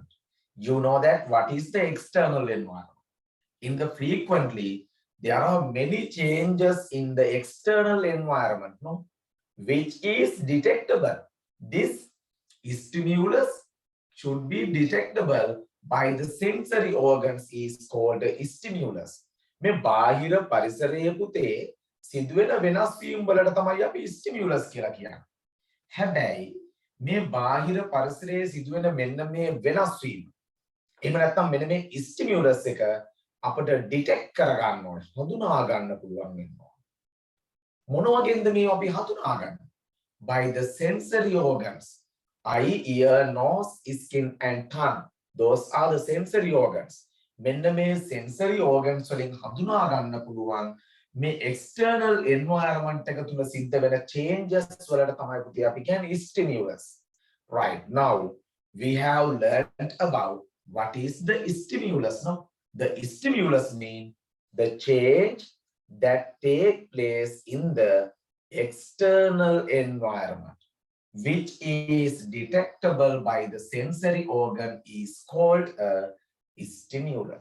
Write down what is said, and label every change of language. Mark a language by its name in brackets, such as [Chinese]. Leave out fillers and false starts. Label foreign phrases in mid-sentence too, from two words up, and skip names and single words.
[English] You know that what is the external environment? In the frequently, there are many changes in the external environment, no, which is detectable. This stimulus should be detectable by the sensory organs is called stimulus. [Sinhala] මේ බාහිර පරිසරයේ පුතේ සිදුවෙන වෙනස් වීම් වලට තමයි අපි stimulus කියලා කියන්නේ. හැබැයි මේ බාහිර පරිසරයේ සිදුවෙන මෙන්න මේ වෙනස් වීම. එහෙම නැත්නම් මෙන්න මේ stimulus එක අපිට detect කරගන්න ඕනේ. හඳුනා ගන්න පුළුවන් වෙනවා. මොන වගේද මේ අපි හඳුනා ගන්න? [English] By the sensory organs. Eye, ear, nose, skin and tongue. Those are the sensory organs. [Sinhala] මෙන්න මේ [English] sensory organs [Sinhala] වලින් හඳුනා ගන්න පුළුවන් මේ [English] external environment [Sinhala] එක තුල සිද්ධ වෙන changes වලට තමයි පුතේ අපි කියන්නේ stimulus. [English] Right, now we have learned about what is the stimulus. No, the stimulus means the change that take place in the external environment, which is detectable by the sensory organ is called a stimulus.